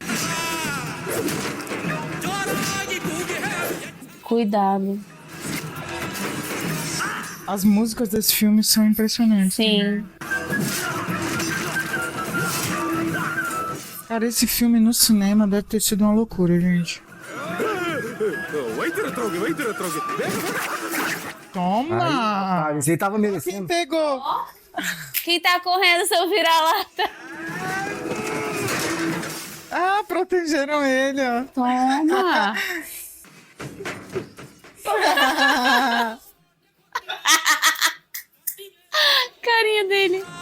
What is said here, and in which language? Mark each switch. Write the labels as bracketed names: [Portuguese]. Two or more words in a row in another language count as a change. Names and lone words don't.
[Portuguese] Cuidado. As músicas desse filme são impressionantes. Sim. Cara, esse filme no cinema deve ter sido uma loucura, gente. [Kannada] ವೈದ್ಯರ ಹತ್ರ ಹೋಗಿ ವೈದ್ಯರ ಹತ್ರ ಹೋಗಿ ಬೇಗ [Portuguese] Toma! Esse aí tava Quem merecendo. pegou? Quem tá correndo, seu vira-lata? Ah, protegeram ele, ó. Toma. Carinha dele.